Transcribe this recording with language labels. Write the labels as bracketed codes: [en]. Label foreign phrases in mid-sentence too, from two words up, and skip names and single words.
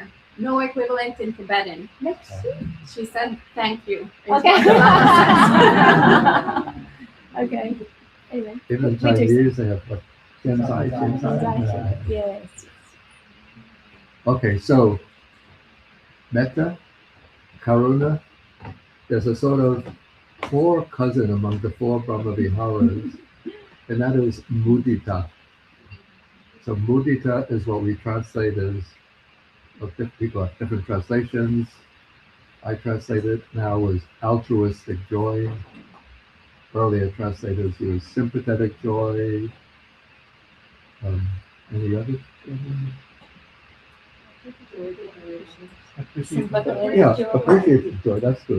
[en] No equivalent in Tibetan. Lekshi. She said thank you. Okay. Okay. Anyway. even Chinese, they have what? Genzai. Yes. Okay, so [pi] metta, karuna, [en] there's a sort of four cousin among the four Brahma Viharas, and that is mudita. So mudita is what we translate as People have different translations. I translate it now as altruistic joy. Earlier translators use sympathetic joy. Any others? Yeah, appreciative joy. That's good.